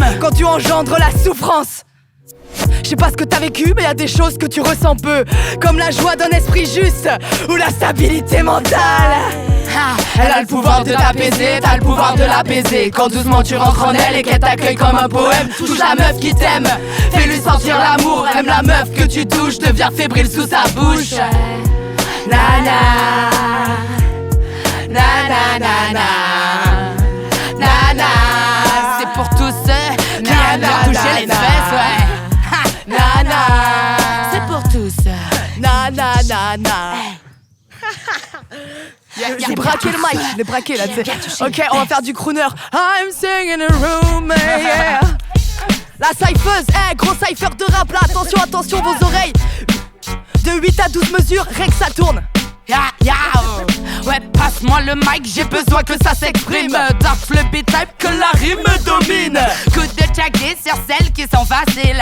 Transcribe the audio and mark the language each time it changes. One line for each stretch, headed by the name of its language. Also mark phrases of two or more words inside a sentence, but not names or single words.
French: Quand tu engendres la souffrance. Je sais pas ce que t'as vécu, mais y a des choses que tu ressens peu, comme la joie d'un esprit juste ou la stabilité mentale. Elle a le pouvoir de t'apaiser, t'as le pouvoir de l'apaiser. Quand doucement tu rentres en elle et qu'elle t'accueille comme un poème. Touche la meuf qui t'aime, fais-lui sentir l'amour. Aime la meuf que tu touches, deviens fébrile sous sa bouche. Nana, na na na na na. C'est pour tous ceux qui aiment bien toucher les fesses, ouais. Nana, c'est pour tous. Na na na na. J'ai braqué le mic, je l'ai braqué là, tu sais. Ok, on va faire du crooner.
English: I'm singing in a room, yeah.
French: La cypheuse, gros cypher de rap là. Attention, attention vos oreilles. De 8 à 12 mesures, rien que ça tourne. Ouais, passe-moi le mic, j'ai besoin que ça s'exprime. Dark le beat-type, que la rime domine. Coup de tchaké sur celles qui sont faciles.